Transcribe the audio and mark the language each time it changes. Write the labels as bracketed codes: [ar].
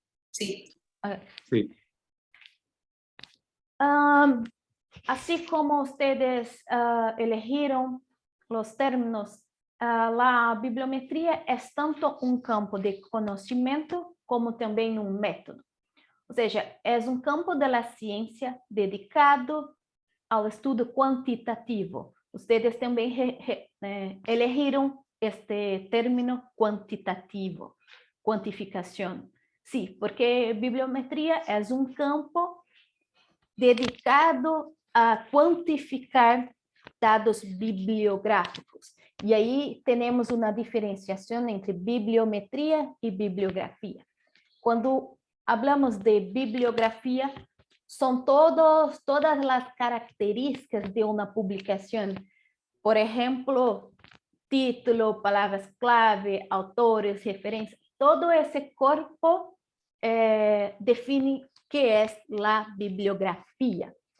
[es] Sí. Sí. Así como ustedes eligieron los términos, la bibliometría es tanto un campo de conocimiento como también un método. [pt] Ou seja, é um campo da ciência dedicado ao estudo quantitativo. Vocês também elegiram este término quantitativo, quantificação. Sim, porque bibliometria é um campo dedicado a quantificar dados bibliográficos. E aí temos uma diferenciação entre bibliometria e bibliografia. Quando [es] hablamos de bibliografia, son todas las características de una publicación. Por ejemplo, título, palabras clave, autores, referencias. Todo ese cuerpo define qué es la bibliografía.